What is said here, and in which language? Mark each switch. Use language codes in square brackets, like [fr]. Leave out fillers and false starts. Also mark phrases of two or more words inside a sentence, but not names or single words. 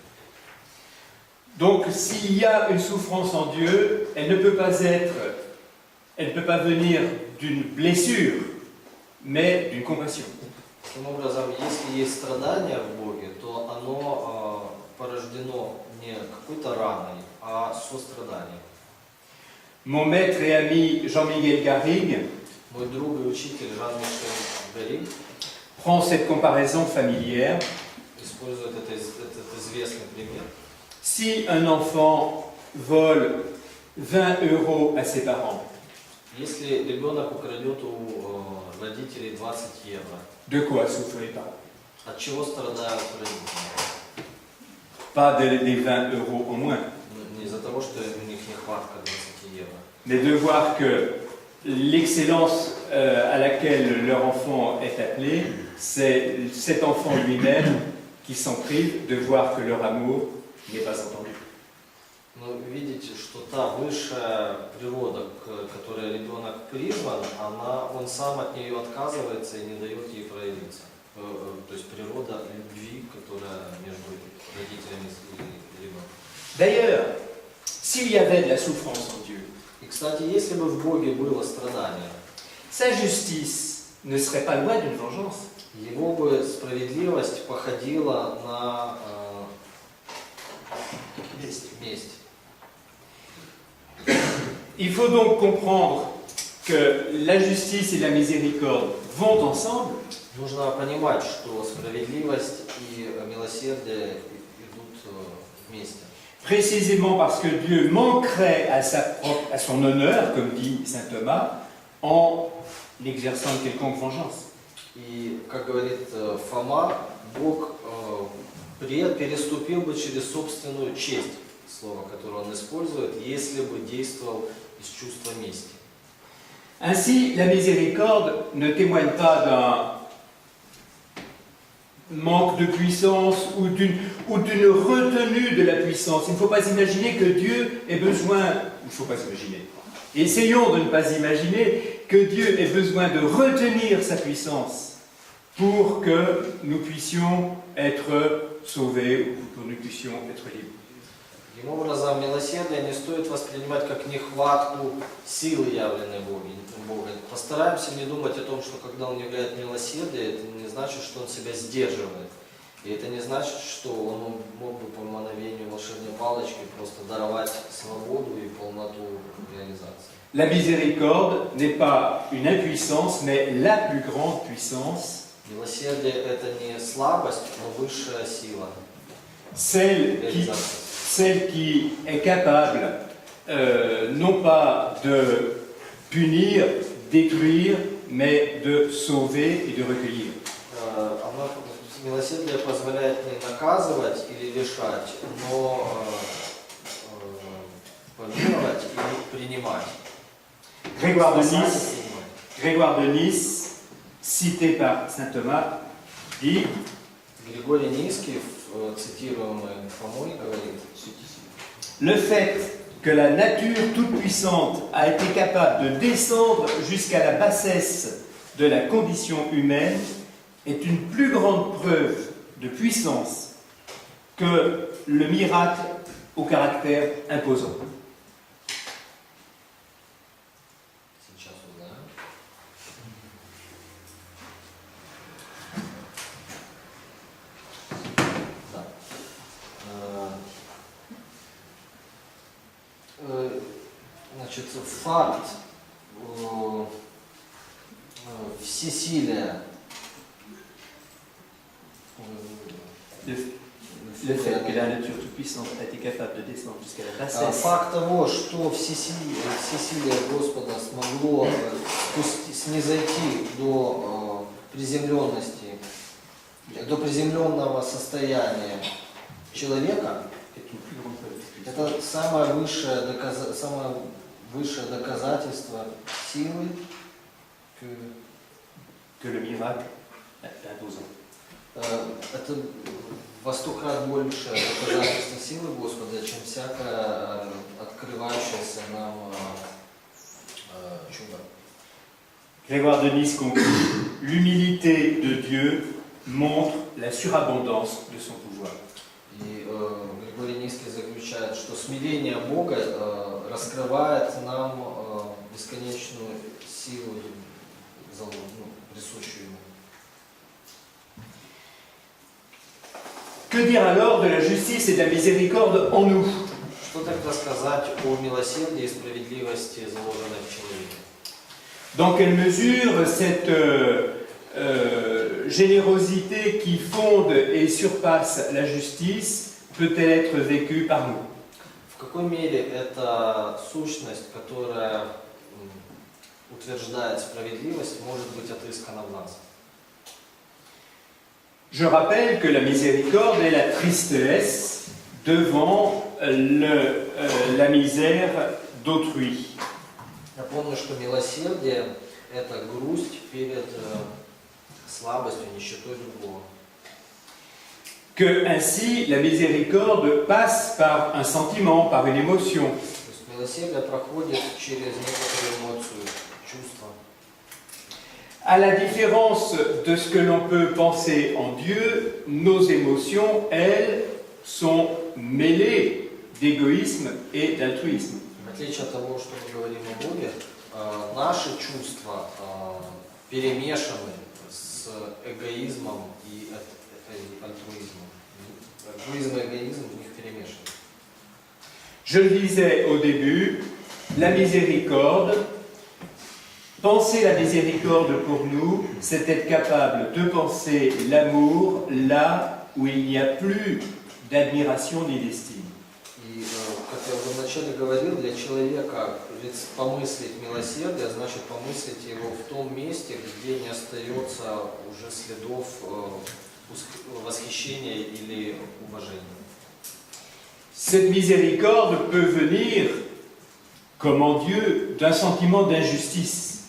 [fr] Donc, s'il y a une souffrance en Dieu, elle ne peut pas venir d'une blessure, mais d'une compassion. [ru] Таким образом, если есть страдания в Боге, то оно порождено не какой-то раной, а состраданием. [fr] Mon maître et ami Jean-Miguel Garrigue [ru] Мой друг и учитель Жан-Мишель Гарри [fr] prend cette comparaison familière. [ru] использует этот известный пример. [fr] Si un enfant vole 20 € à ses parents, [ru] Если ребенок украдет у родителей 20 евро, [fr] de quoi souffrent les parents? [ru] от чего страдают родители? [fr] Pas des 20 € en moins, [ru] Не из-за того, что у них нехватка 20 евро, [fr] mais de voir que l'excellence à laquelle leur enfant est appelé, c'est cet enfant lui-même qui s'en prive de voir que leur amour n'est pas entendu. [ru] но видите, что та высшая природа, к которой ребенок призван, он сам от нее отказывается и не дает ей проявиться. То есть природа любви, которая между родителями и ребенком. [fr] D'ailleurs, s'il y avait de la souffrance en Dieu, [ru] И, кстати, если бы в Боге было страдание, [fr] sa justice ne serait pas loin d'une vengeance. [ru] его бы справедливость походила на месть. [fr] Il faut donc comprendre que la justice et la miséricorde vont ensemble. [ru] Нужно понимать, что справедливость и милосердие идут вместе. [fr] Précisément parce que Dieu manquerait à son honneur, comme dit saint Thomas, en exerçant une quelconque vengeance. [ru] И, как говорит Фома, Бог переступил бы через собственную честь, слово, которое он использует, если бы действовал из чувства мести. [fr] Ainsi, la miséricorde ne témoigne pas d'un manque de puissance ou d'une retenue de la puissance. Il ne faut pas imaginer que Dieu ait besoin, il ne faut pas imaginer, essayons de ne pas imaginer que Dieu ait besoin de retenir sa puissance pour que nous puissions être sauvés ou pour que nous puissions être libres. [ru] Таким образом, милосердие не стоит воспринимать как нехватку силы, явленной Богом. Постараемся не думать о том, что когда Он являет милосердие, это не значит, что Он себя сдерживает. И это не значит, что Он мог бы по мановению волшебной палочки просто даровать свободу и полноту реализации. [fr] La miséricorde n'est pas une impuissance, mais la plus grande puissance. [ru] Милосердие – это не слабость, но высшая сила. [fr] Celle qui est capable non pas de punir, détruire, mais de sauver et de recueillir. [ru] Милосердие позволяет не наказывать или решать, но помиловать и принимать. [fr] Grégoire de Nice, cité par saint Thomas, dit [ru] Григорий Низкий, цитируемый Фомой, говорит: [fr] le fait que la nature toute-puissante a été capable de descendre jusqu'à la bassesse de la condition humaine est une plus grande preuve de puissance que le miracle au caractère imposant. [ru] Сейчас узнаем. Значит, факт всесилия, [fr] Le fait que la nature toute-puissante a été capable de descendre jusqu'à la bassesse. [ru] факт того, что всесилие Господа смогло снизойти до приземленности, до приземленного состояния человека, это самое высшее доказательство силы [fr] que le miracle imposant. [ru] Это во 100 крат больше доказательство силы Господа, чем всякое открывающееся нам чудо. [fr] Grégoire de Nice conclut, l'humilité de Dieu montre la surabondance de son pouvoir. [ru] И Григорий Низкий заключает, что смирение Бога раскрывает нам бесконечную силу, присущую Ему. [fr] Que dire alors de la justice et de la miséricorde en nous? [ru] Что тогда сказать о милосердии и справедливости, заложенной в человеке? [fr] Dans quelle mesure cette générosité qui fonde et surpasse la justice peut-elle être vécue par nous? [ru] В какой мере эта сущность, которая утверждает справедливость, может быть отыскана в нас? [fr] Je rappelle que la miséricorde est la tristesse devant la misère d'autrui. [ru] Я помню, что милосердие – это грусть перед слабостью, нищетой другого. [fr] Que ainsi la miséricorde passe par un sentiment, par une émotion. [ru] То есть милосердие проходит через некоторую эмоцию, чувство. [fr] À la différence de ce que l'on peut penser en Dieu, nos émotions, elles, sont mêlées d'égoïsme et d'altruisme. [ru] В отличие от того, что мы говорим о Боге, наши чувства перемешаны с эгоизмом и альтруизмом. Альтруизм и эгоизм в них перемешаны. [fr] Je le disais au début, la miséricorde, penser la miséricorde pour nous, c'est être capable de penser l'amour là où il n'y a plus d'admiration ni d'estime. [ru] И, как я уже вначале говорил, для человека помыслить милосердие, значит помыслить его в том месте, где не остается уже следов восхищения или уважения. [fr] Cette miséricorde peut venir, comme en Dieu, d'un sentiment d'injustice.